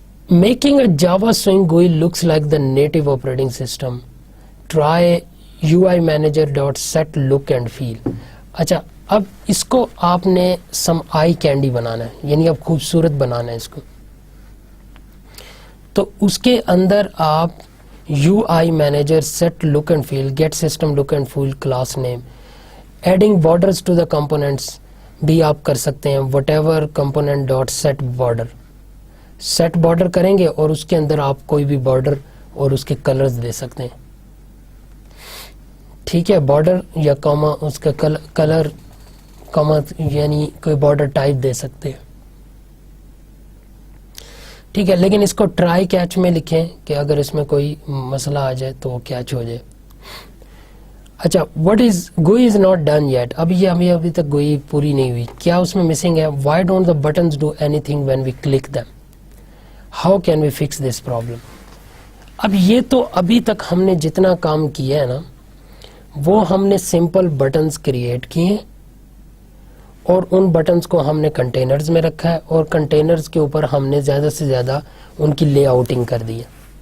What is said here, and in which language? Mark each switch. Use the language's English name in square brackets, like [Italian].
[English] Making a Java Swing GUI looks like the native operating system, try UI manager dot set look and feel. [Urdu] اچھا, اب اس کو آپ نے سم آئی کینڈی بنانا ہے, یعنی اب خوبصورت بنانا ہے اس کو. تو اس کے اندر آپ [English] UI manager set look and feel, get system look and feel class name, adding borders to the components [Urdu] بھی آپ کر سکتے ہیں. [English] whatever component dot set border, [Urdu] set border کریں گے اور اس کے اندر آپ کوئی بھی border اور اس کے colors دے سکتے ہیں. ٹھیک ہے, border یا کاما, اس کا color کاما, یعنی کوئی border type دے سکتے ہیں. ٹھیک ہے, لیکن اس کو ٹرائی کیچ میں لکھیں کہ اگر اس میں کوئی مسئلہ آ جائے تو وہ کیچ ہو جائے. [English] اچھا, what is GUI is not done yet, [Urdu] ابھی تک GUI پوری نہیں ہوئی. کیا اس میں مسنگ ہے؟ [English] why don't the buttons do anything when we click them, how can we fix this problem. [Urdu] اب یہ تو ابھی تک ہم نے جتنا کام کیا ہے نا, وہ ہم نے سمپل بٹنز کریٹ کیے ہیں, اور ان بٹنز کو ہم نے کنٹینرز میں رکھا ہے, اور کنٹینرز کے اوپر ہم نے زیادہ سے زیادہ ان کی لے آؤٹنگ کر دی ہے.